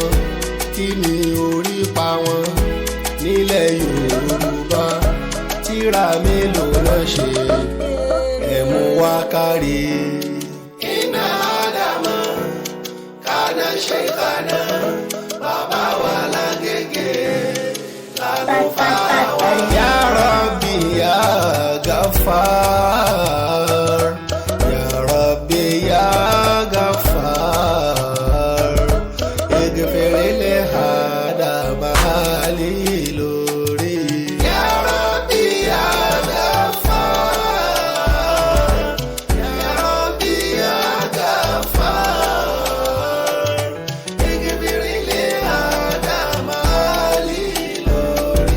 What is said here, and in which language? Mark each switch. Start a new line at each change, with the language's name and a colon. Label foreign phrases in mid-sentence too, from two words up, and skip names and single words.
Yoruba: Kí ni orí pa wọn nílẹ̀ Yorùbá? Tírà mélòó ló ṣe ẹ̀mú wá kárí. Iná Ádámù kánà ṣe kánà, bàbá wa lágége lálùfáà wa.
Arabic: يا رب يا غفار، يا رب يا غفار، اغفر لي Ádámù lórí. يا رب يا غفار، يا رب يا غفار، اغفر لي Ádámù lórí.